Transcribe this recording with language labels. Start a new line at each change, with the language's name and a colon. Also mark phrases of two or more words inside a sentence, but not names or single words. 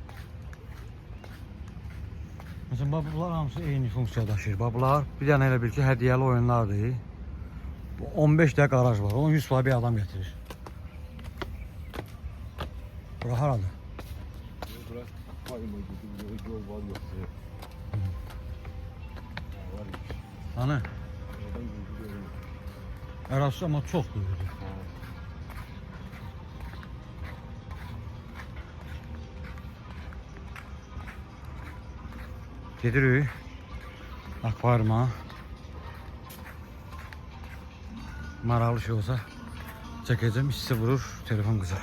Azerbaijani: Mesela bunlar hamısı eyni funksiya daşıyır. Bunlar bir dənə elə bil ki, hədiyyəli oyunlardır. 15 də qaraj var, onu 100 bir adam getirir. Bura haradır?
Turkish: Bura kayma gibi yol var yok.
Azerbaijani: Hani? Arası ama çox böyükdür. Gedirik akvaryuma. Maraqlı şey olsa çəkəcəm, hissi vurur, telefon qızar.